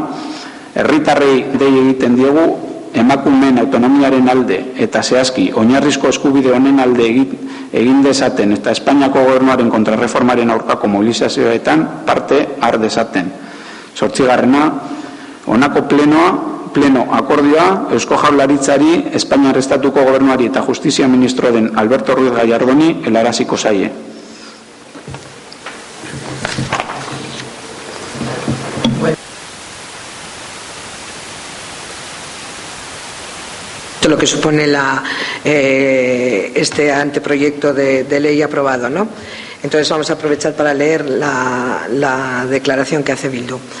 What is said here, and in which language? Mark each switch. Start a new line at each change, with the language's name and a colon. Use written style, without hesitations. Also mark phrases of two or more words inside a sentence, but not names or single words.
Basque: Herritarrei dei egiten diegu emakumeen autonomiaren alde eta zehazki oinarrizko eskubide honen alde egin dezaten eta Espainiako gobernuaren kontrarreformaren aurkako mobilizazioetan parte har dezaten. 8. Honako pleno akordioa Eusko Jaurlaritzari, Espainiar Estatuko gobernuari eta Justizia Ministro den Alberto Ruiz Gallardoni helaraziko zaie.
Spanish: Lo que supone este anteproyecto de ley aprobado, ¿no? Entonces vamos a aprovechar para leer la declaración que hace Bildu.